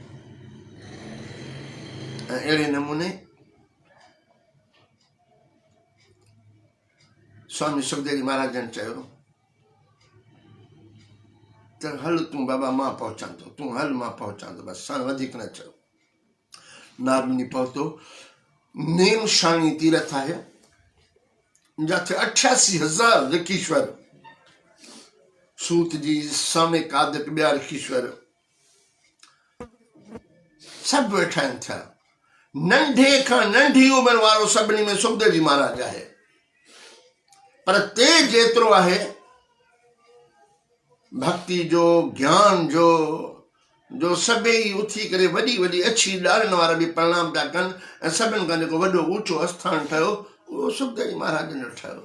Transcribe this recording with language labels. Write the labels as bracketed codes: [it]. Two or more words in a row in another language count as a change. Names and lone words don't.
[sd] ऐं अहिड़े नमूने स्वामी सुखदेव महाराजनि चयो त हल तूं बाबा मां पहुचां थो, तूं हल मां पहुचां थो, बसि साण वधीक न चयो। नारनी पहुतो, नेम शाणी तीरथ आहे, जिथे 88,000 ऋषीश्वर, सूत जी, सामिक आदिक ॿिया ऋषीश्वर सभु वेठा आहिनि थिया। नंढे खां नंढी उमिरि वारो सभिनी में सुखदेव जी महाराज आहे, पर तेज जेतिरो आहे भक्ति जो, ज्ञान जो सभई उथी करे वॾी वॾी अछी ॾाड़नि वारा बि प्रणाम पिया कनि, ऐं सभिनि खां जेको वॾो ऊचो आस्थान ठहियो उहो सुखदेव जी महाराज जो ठहियो।